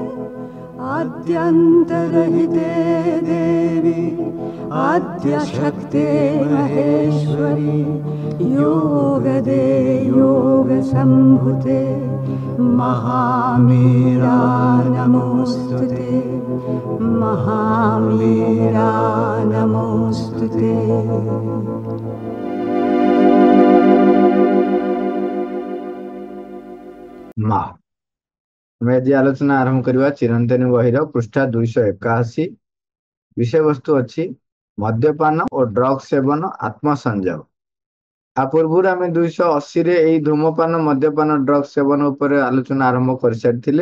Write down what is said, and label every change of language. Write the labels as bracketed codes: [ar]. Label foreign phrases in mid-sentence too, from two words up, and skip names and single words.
[sa] आद्यन्तरहिते देवी आद्यशक्ते महेश्वरी योगदे योगसम्भुते महामीरा नमोऽस्तुते महामीरा नमोऽस्तुते। [or] माँ ଆମେ ଆଜି ଆଲୋଚନା ଆରମ୍ଭ କରିବା ଚିରନ୍ତନୀ ବହିର ପୃଷ୍ଠା 281। ବିଷୟବସ୍ତୁ ଅଛି ମଦ୍ୟପାନ ଓ ଡ୍ରଗ୍ ସେବନ ଆତ୍ମସଂଯମ। ଆ ପୂର୍ବରୁ ଆମେ 280ରେ ଏଇ ଧୂମପାନ ମଦ୍ୟପାନ ଡ୍ରଗ୍ ସେବନ ଉପରେ ଆଲୋଚନା ଆରମ୍ଭ କରିସାରିଥିଲେ।